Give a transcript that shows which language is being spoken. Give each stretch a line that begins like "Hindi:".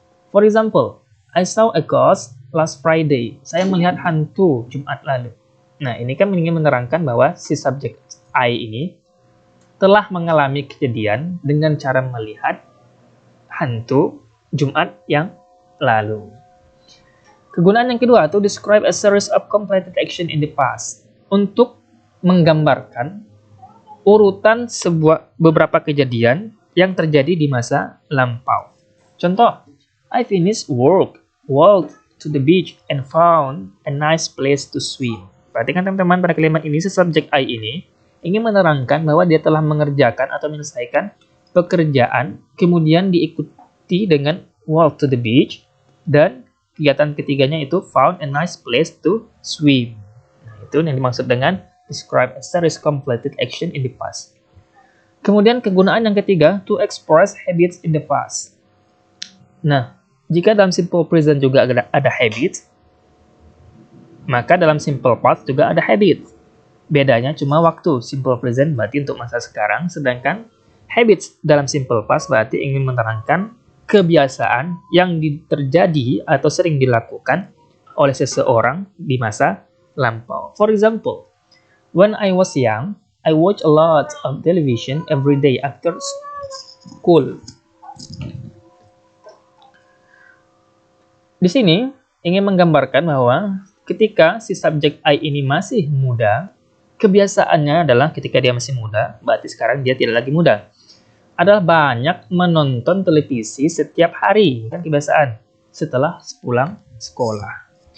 English: For example, I saw a ghost last Friday.
Indonesian: Saya melihat hantu Jumat lalu. Nah, ini kan ingin menerangkan bahwa si subjek I ini telah mengalami kejadian dengan cara melihat hantu Jumat yang lalu. Kegunaan yang kedua,
English: to describe a series of completed action in the past.
Indonesian: Untuk menggambarkan urutan beberapa kejadian yang terjadi di masa lampau. Contoh,
English: I finished work, walked to the beach, and found a nice place to swim.
Indonesian: Perhatikan teman-teman, pada kalimat ini, si subjek I ini ingin menerangkan bahwa dia telah mengerjakan atau menyelesaikan pekerjaan, kemudian diikuti dengan
English: walk to the beach,
Indonesian: dan kegiatan ketiganya itu
English: found a nice place to swim.
Indonesian: Nah, itu yang dimaksud dengan
English: describe a series completed action in the past.
Indonesian: Kemudian kegunaan yang ketiga,
English: to express habits in the past.
Indonesian: Nah, jika dalam simple present juga ada habits, maka dalam simple past juga ada habits. Bedanya cuma waktu. Simple present berarti untuk masa sekarang, sedangkan habits dalam simple past berarti ingin menerangkan kebiasaan yang terjadi atau sering dilakukan oleh seseorang di masa lampau.
English: For example, when I was young, I watch a lot of television every day after school.
Indonesian: Di sini ingin menggambarkan bahwa ketika si subjek I ini masih muda, kebiasaannya adalah ketika dia masih muda, berarti sekarang dia tidak lagi muda, adalah banyak menonton televisi setiap hari, kan kebiasaan, setelah pulang sekolah.